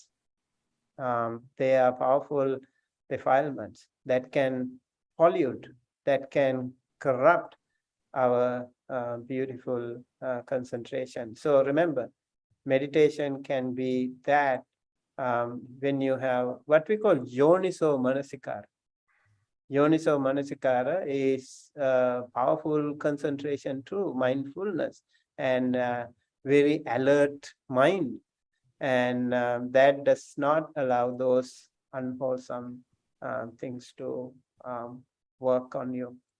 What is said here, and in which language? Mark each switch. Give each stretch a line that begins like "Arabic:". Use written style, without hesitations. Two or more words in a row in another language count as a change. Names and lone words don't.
English: They are powerful defilements that can pollute, that can corrupt our beautiful concentration. So remember, meditation can be that when you have what we call
Pali: yoniso manasikara. Yoniso manasikara
English: is powerful concentration too, mindfulness, and very alert mind. And that does not allow those unwholesome things to work on you.